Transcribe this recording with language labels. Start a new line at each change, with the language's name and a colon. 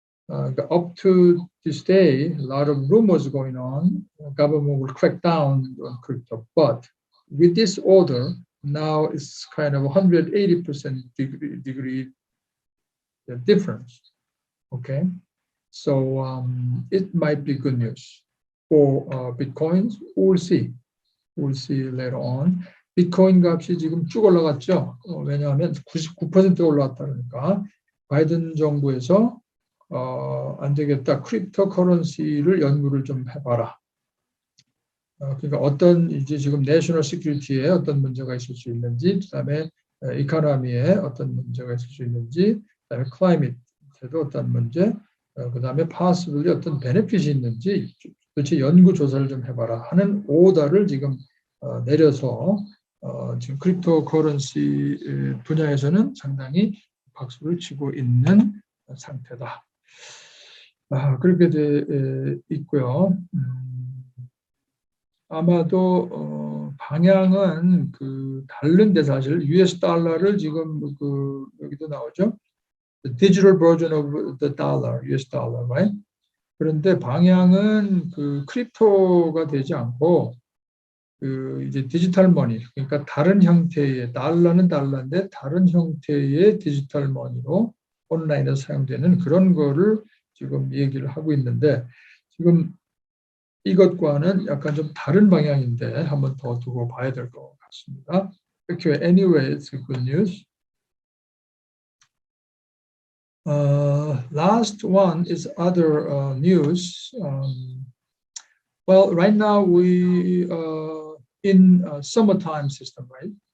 English: Up to this day, a lot of rumors going on, government will crack down on crypto. But with this order, now it's kind of 180% degree difference, okay? So it might be good news for Bitcoins. We'll see later on.
Korean: 비트코인 값이 지금 쭉 올라갔죠. 왜냐하면 99% 올라왔다 그러니까 바이든 정부에서 안 되겠다. 크립토커런시를 연구를 좀 해봐라. 그러니까 어떤 이제 지금 내셔널 시큐리티에 어떤 문제가 있을 수 있는지, 그다음에 이코노미에 어떤 문제가 있을 수 있는지, 그다음에 클라이밋에도 어떤 문제, 그다음에 possibly 어떤 베네핏이 있는지 도대체 연구 조사를 좀 해봐라 하는 오더를 지금 내려서 지금 크립토커런시 분야에서는 상당히 박수를 치고 있는 상태다. 그렇게 돼 있고요. 아마도 방향은 다른데 사실 US 달러를 지금 여기도 나오죠.
English: The digital version of the dollar, US dollar, right?
Korean: 그런데 방향은 크립토가 되지 않고 이제 디지털 머니, 그러니까 다른 형태의 달러는 달러인데 다른 형태의 디지털 머니로 온라인에서 사용되는 그런 거를 지금 얘기를 하고 있는데 지금 이것과는 약간 좀 다른 방향인데 한번 더 두고 봐야 될 것 같습니다.
English: Okay, anyway, it's good news. Last one is other news. Well, right now we in summertime system, right?